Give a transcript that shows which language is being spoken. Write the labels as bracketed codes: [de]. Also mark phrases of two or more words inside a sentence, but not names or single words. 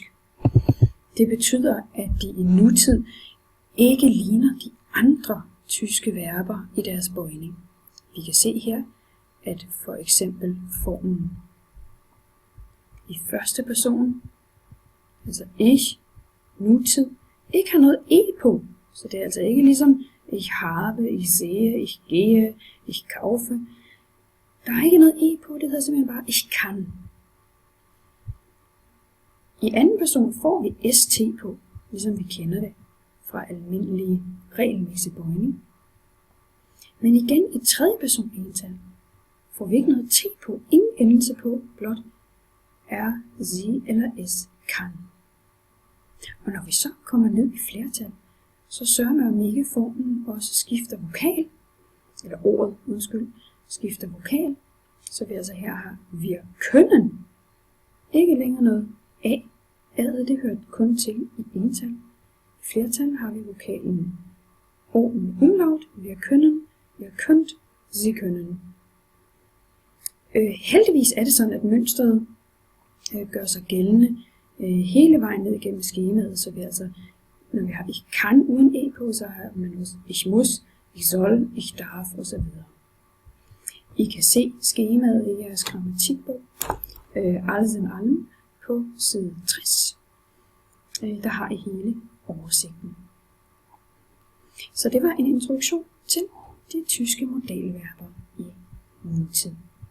[da] Det betyder, at de i nutid ikke ligner de andre tyske verber i deres bøjning. Vi kan se her, at for eksempel formen i første person, altså ich, nutid, ikke har noget e på. Så det er altså ikke ligesom [de] ich habe, ich sehe, ich gehe, ich kaufe. [da] Der er ikke noget e på, det hedder simpelthen bare [de] ich kann. [da] I anden person får vi st på, ligesom vi kender det fra almindelig regelmæssig bøjning. Men igen i tredje person ental får vi ikke noget t på, ingen endelse på, blot er, sie eller s kan. Og når vi så kommer ned i flertal, så sørger man om ikke formen også skifter vokal, eller ordet, skifter vokal, så vi altså her har [de] wir können, [da] ikke længere noget a. A'et det hører kun til i ental. I flertal har vi vokalen o med umlaut, [de] wir können, ihr könnt, sie können. [da] Heldigvis er det sådan, at mønstret gør sig gældende hele vejen ned gennem skemaet, så vi altså, når vi har [de] ich kann [da] uden e på, så har man også [de] ich muss, ich soll, ich darf [da] osv. I kan se skemaet i jeres grammatikbog, [de] alles in allem, [da] på side 60. Der har I hele oversigten. Så det var en introduktion til de tyske modalverber i nutid.